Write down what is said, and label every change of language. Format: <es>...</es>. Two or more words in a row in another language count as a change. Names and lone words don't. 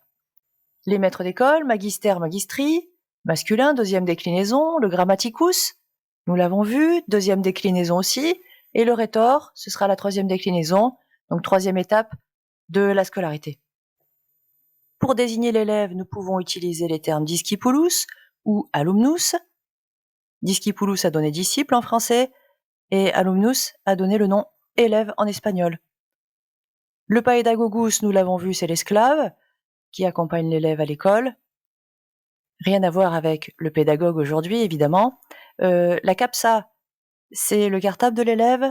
<fr>Les maîtres d'école,</fr> <la>magister, magistri,</la> <fr>masculin, deuxième déclinaison, le grammaticus, nous l'avons vu, deuxième déclinaison aussi, et le rhétor, ce sera la troisième déclinaison, donc troisième étape de la scolarité. Pour désigner l'élève, nous pouvons utiliser les termes discipulus ou alumnus. Discipulus a donné disciple en français et alumnus a donné le nom élève en espagnol. Le paedagogus, nous l'avons vu, c'est l'esclave qui accompagne l'élève à l'école. Rien à voir avec le pédagogue aujourd'hui, évidemment. La capsa, c'est le cartable de l'élève.</fr>